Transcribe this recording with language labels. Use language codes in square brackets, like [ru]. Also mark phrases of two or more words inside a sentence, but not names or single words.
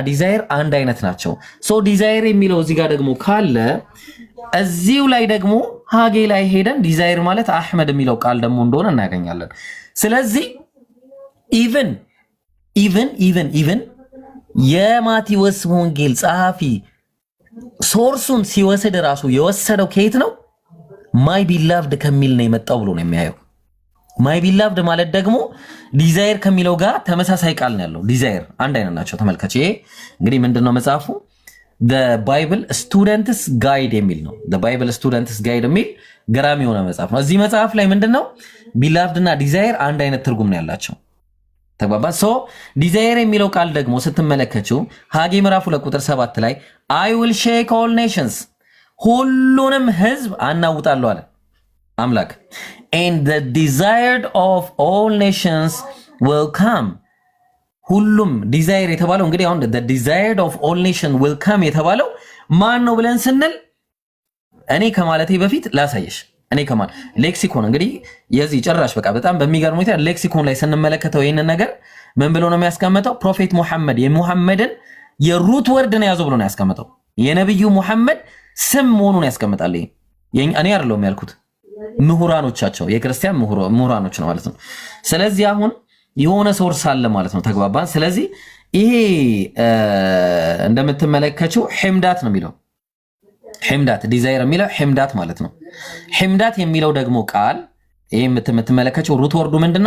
[am] ዲዛይር አንድ አይነት ናቸው። ሶ ዲዛይር የሚለው እዚህ ጋር ደግሞ ካለ እዚሁ ላይ ደግሞ ሃጌ ላይ ሄደን ዲዛይር ማለት አህመድ የሚለው ቃል ደግሞ እንደሆነ እናገኛለን። ስለዚህ ኢቭን የማቴዎስ ወንጌል ጸሐፊ ሶርሱን ሲወስድ ራሱ የወሰደው ከየት ነው? [en] my beloved [am] ከሚል ነው የመጣው ብሎ ነው የሚያየው። [en] my beloved [am] ማለት ደግሞ ዲዛይር ከሚለው ጋር ተመሳሳይ ቃል ነው ያለው። ዲዛይር አንድ አይነት ናቸው። ተመልከች። ይሄ እንግዲህ ምንድነው መጽሐፉ? [en] the bible students guide [am] የሚል ነው። [en] the bible students guide [am] የሚል ገራሚ የሆነ መጽሐፍ ነው። እዚህ መጽሐፍ ላይ ምንድነው ቢላቭድ እና ዲዛይር አንድ አይነት ትርጉም ነው ያላቸው። ተግባባ። ሶ ዲዛይር የሚለው ቃል ደግሞ ስትመለከቱ ሃጌ ምዕራፍ 2 ቁጥር 7 ላይ [en] I will shake all nations [am] ሁሉንም ህዝብ አናውጣለሁ አለ አምላክ። [en] and the desired of all nations will come [am] ሁሉም ዲዛይር የተባለው እንግዲህ አሁን [en] the desired of all nation will come [am] የተባለው ማን ነው ብለን ስንል እኔ ከማለቴ በፊት ላሳየሽ። እኔ ከማል ሌክሲኮን እንግዲህ የዚህ ጭራሽ በቃ በጣም በሚገርም ሁኔታ ሌክሲኮን ላይ ስንመለከተው ይሄንን ነገር ምን ብሎ ነው የሚያስቀምጠው? ፕሮፌት ሙሐመድ የሙሐመድን [en] root word [am] ነው ያዘው ብሎ ነው ያስቀምጠው። የነብዩ ሙሐመድ ስም መሆኑን ያስቀምጣል። እኔ አይደለሁም ያልኩት ምሁራኖቻቸው የክርስቲያን ምሁራኖች ነው ማለት ነው። ስለዚህ አሁን የሆነ ሶርስ አለ ማለት ነው። ተግባባን። ስለዚህ ይሄ እንደምትመለከቱ ሕምዳት ነው የሚለው ሕምዳት ዲዛይር የሚለው ሕምዳት ማለት ነው። ሕምዳት የሚለው ደግሞ ቃል ይሄ የምትመለከቱ [en] root word [am] ምንድነው?